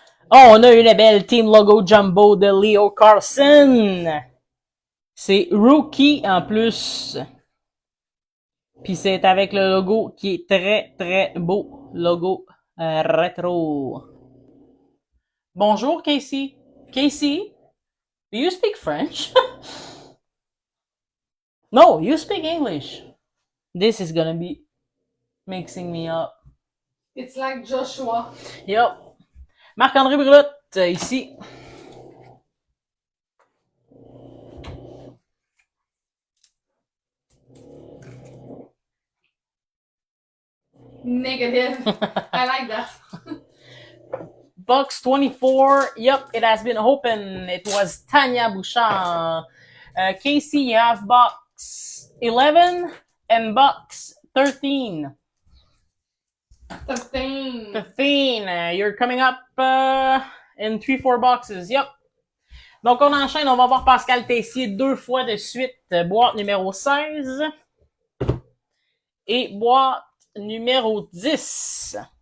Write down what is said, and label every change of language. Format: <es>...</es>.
<fr>Oh, on a une belle Team Logo Jumbo de Leo Carlson. C'est rookie en plus. Puis c'est avec le logo qui est très beau. Logo rétro. Bonjour, Casey.</fr> <en>Casey, do you speak French? No, you speak English. This is gonna be mixing me up. It's like Joshua. Yep.</en> <fr>Marc-André Brulotte, ici.</fr> <en>Negative. I like that. Box 24. Yep, it has been open. It was Tania Bouchard. Casey, you have box 11 and box 13. 13. 15. You're coming up in 3-4 boxes. Yep.</en> <fr>Donc, on enchaîne. On va voir Pascal Tessier 2 fois de suite. Boîte numéro 16. Et boîte numéro 10.</fr>